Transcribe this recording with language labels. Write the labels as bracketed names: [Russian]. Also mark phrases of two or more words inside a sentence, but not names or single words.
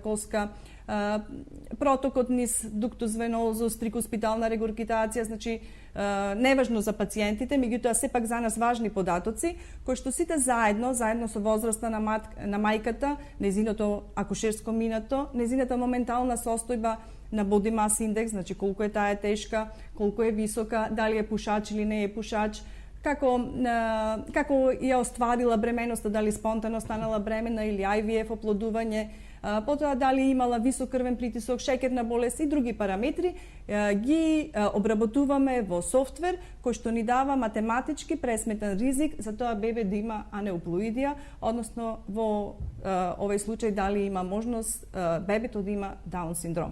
[Macedonian] коска, протокот низ дуктус венозус, трикуспитална регургитација, значи неважно за пациентите, меѓутоа сепак за нас важни податоци, кои што сите заедно со возраста на мајката, незиното акушерско минато, незината моментална состојба на [English] body mass index, [Macedonian] значи колку е таа тешка, колку е висока, дали е пушач или не е пушач, како ја остварила бременоста, дали спонтано станала бремена или IVF оплодување, потоа дали имала висок крвен притисок, шеќерна болест и други параметри, ги обработуваме во софтвер кој што ни дава математички пресметен ризик за тоа бебе да има анеуплоидија, односно во овој случај дали има можност бебето да има Даун синдром.